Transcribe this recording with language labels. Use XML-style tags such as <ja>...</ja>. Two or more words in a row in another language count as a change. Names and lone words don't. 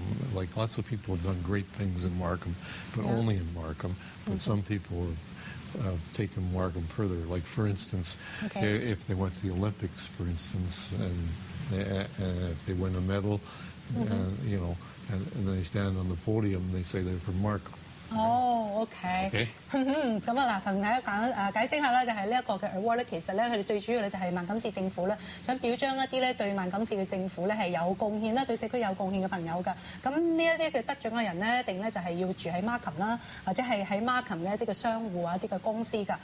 <en>Like lots of people have done great things in Markham, but only in Markham. But some people have taken Markham further. Like for instance, if they went to the Olympics, for instance, and if they win a medal, you know, and they stand on the podium, they say they're from Markham.</en> <yue>哦，OK，咁啊嗱，同大家解釋下啦，就係呢一個嘅 award 咧，其實咧佢哋最主要咧就係萬錦市政府咧，想表彰一啲咧對萬錦市嘅政府咧係有貢獻啦，對社區有貢獻嘅朋友㗎。咁呢一啲嘅得獎嘅人咧，一定咧就係要住喺 Markham 啦，或者係喺 Markham 嘅一啲嘅商戶啊、一啲嘅公司㗎。</yue>